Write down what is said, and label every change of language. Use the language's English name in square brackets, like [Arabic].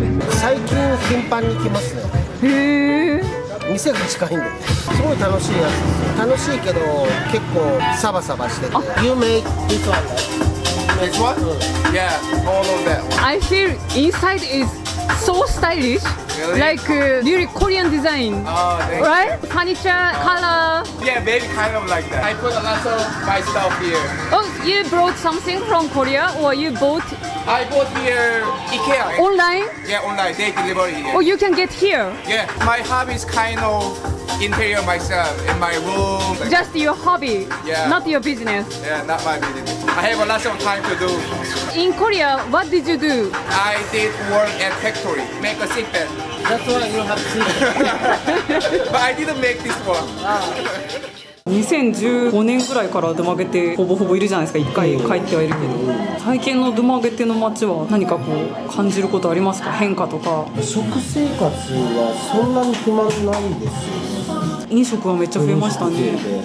[Japanese] 最近頻繁に来ますね。へえ。店が近いんで、すごい楽しいやつですよ。楽しいけど結構サバサバしてて。 [English] You make this one, right? This one? Yeah, all of that. I feel inside is so stylish, Really? like really Korean design, Oh, thank right? Furniture, color. you. Yeah, maybe kind of like that. I put a lot of my stuff here. Oh, you brought something from Korea, or you bought I bought here IKEA. online, Yeah, online. They deliver here. or you can get here? Yeah, my hobby is kind of interior myself in my room. Like, Just your hobby, Yeah. not your business. yeah, not my business. I have a lot of time to do. In Korea, what did you do? I did work at factory, make a sick bed. That's why you have seen. But I didn't make this one. [Japanese] 2015年ぐらいからドゥマゲテほぼほぼいるじゃないですか。1回帰ってはいるけど、最近のドゥマゲテの街は何かこう感じることありますか？変化とか。食生活はそんなに不満ないですよね。飲食はめっちゃ増えましたね。